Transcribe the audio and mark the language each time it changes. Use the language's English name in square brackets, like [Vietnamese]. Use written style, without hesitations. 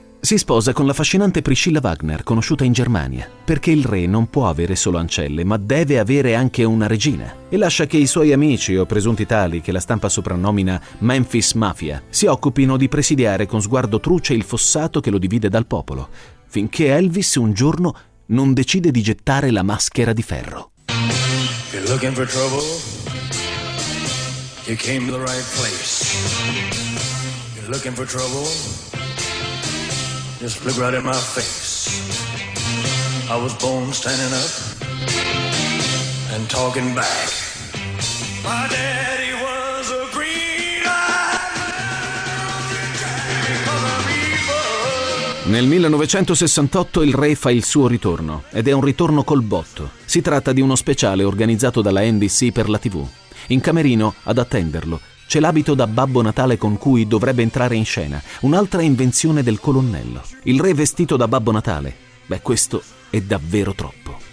[Italian] Si sposa con la affascinante Priscilla Wagner, conosciuta in Germania, perché il re non può avere solo ancelle, ma deve avere anche una regina. E lascia che i suoi amici, o presunti tali, che la stampa soprannomina Memphis Mafia, si occupino di presidiare con sguardo truce il fossato che lo divide dal popolo, finché Elvis un giorno non decide di gettare la maschera di ferro. [English] You're looking for trouble? You came to the right place. You're looking for trouble? Just look right in my face. I was born standing up and talking back. My daddy was a green-eyed. [Italian] Nel 1968 il re fa il suo ritorno, ed è un ritorno col botto. Si tratta di uno speciale organizzato dalla NBC per la TV. In camerino, ad attenderlo, c'è l'abito da Babbo Natale con cui dovrebbe entrare in scena, un'altra invenzione del colonnello. Il re vestito da Babbo Natale. Beh, questo è davvero troppo.